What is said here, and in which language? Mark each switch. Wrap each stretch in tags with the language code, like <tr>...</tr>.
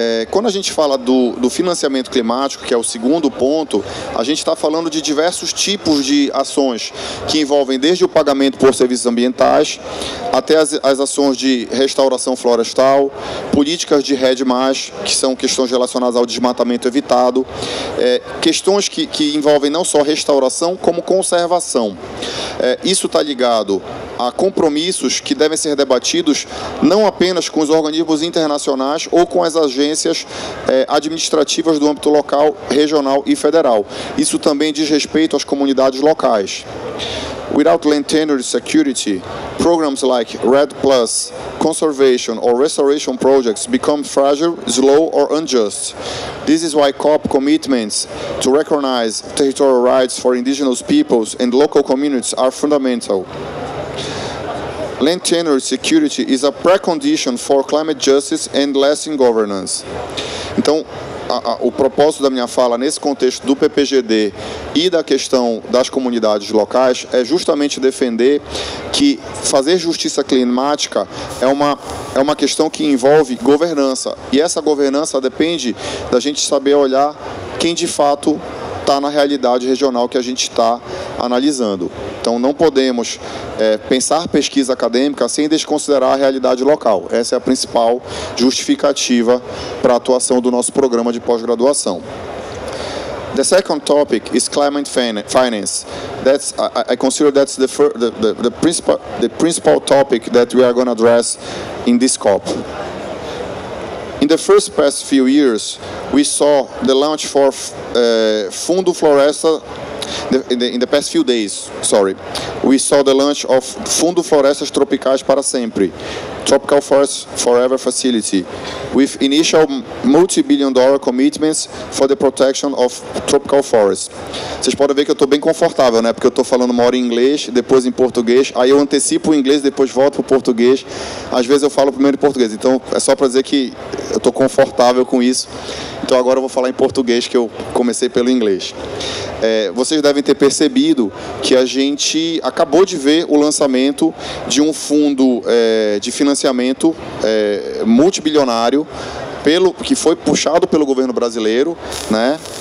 <pt>Quando a gente fala do financiamento climático, que é o segundo ponto, a gente está falando de diversos tipos de ações que envolvem desde o pagamento por serviços ambientais até as ações de restauração florestal, políticas de REDD+, que são questões relacionadas ao desmatamento evitado, questões que envolvem não só restauração, como conservação. Isso está ligado a compromissos que devem ser debatidos não apenas com os organismos internacionais ou com as agências administrativas do âmbito local, regional e federal. Isso também diz respeito às comunidades locais.</pt> <en>Without land tenure security, programs like REDD+, conservation or restoration projects become fragile, slow or unjust. This is why COP commitments to recognize territorial rights for indigenous peoples and local communities are fundamental. Land tenure security is a precondition for climate justice and lasting governance.</en> <pt>Então, o propósito da minha fala nesse contexto do PPGD e da questão das comunidades locais é justamente defender que fazer justiça climática é uma questão que envolve governança. E essa governança depende da gente saber olhar quem de fato está na realidade regional que a gente está analisando. Então, não podemos pensar pesquisa acadêmica sem desconsiderar a realidade local. Essa é a principal justificativa para a atuação do nosso programa de pós-graduação.</pt> <en>The second topic is climate finance. I consider that's the principal topic that we are going to address in this COP. In the past few years, we saw the launch for Fundo Floresta. In the past few days, we saw the launch of Fundo Florestas Tropicais para Sempre, Tropical Forest Forever Facility, with initial multi-billion-dollar commitments for the protection of tropical forests.</en> <pt>Vocês podem ver que eu estou bem confortável, né? Porque eu estou falando uma hora em inglês, depois em português, aí eu antecipo o inglês, depois volto para o português. Às vezes eu falo primeiro em português, então é só para dizer que eu estou confortável com isso. Então agora eu vou falar em português, que eu comecei pelo inglês. Vocês devem ter percebido que a gente acabou de ver o lançamento de um fundo de financiamento multibilionário que foi puxado pelo governo brasileiro, né?</pt>